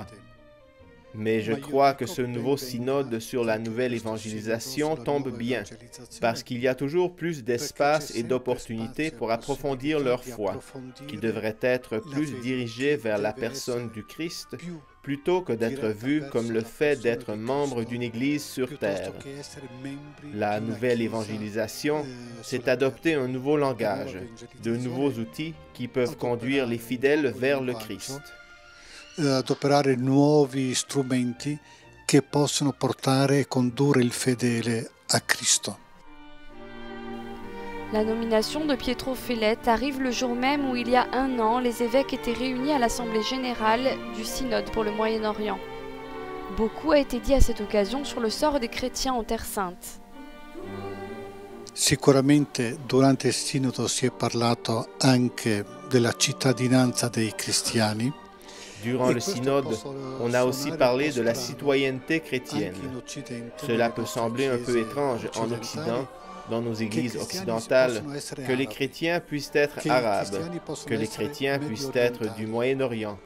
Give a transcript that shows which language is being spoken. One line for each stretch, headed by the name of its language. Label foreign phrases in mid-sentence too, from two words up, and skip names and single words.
French: Mais je crois que ce nouveau synode sur la nouvelle évangélisation tombe bien, parce qu'il y a toujours plus d'espace et d'opportunités pour approfondir leur foi, qui devrait être plus dirigée vers la personne du Christ, plutôt que d'être vue comme le fait d'être membre d'une Église sur terre. La nouvelle évangélisation, c'est adopter un nouveau langage, de nouveaux outils qui peuvent conduire les fidèles vers le Christ.
Italian: Adoperare nuovi strumenti che possono portare e condurre il fedele a Cristo.
French: La nomination de Pietro Fellet arrive le jour même où il y a un an, les évêques étaient réunis à l'Assemblée générale du Synode pour le Moyen-Orient. Beaucoup a été dit à cette occasion sur le sort des chrétiens en Terre Sainte.
Italian: Sicuramente durante il Sinodo si è parlato anche della cittadinanza dei cristiani.
French: Durant le synode, on a aussi parlé de la citoyenneté chrétienne. Cela peut sembler un peu étrange en Occident, dans nos églises occidentales, que les chrétiens puissent être arabes, que les chrétiens puissent être du Moyen-Orient.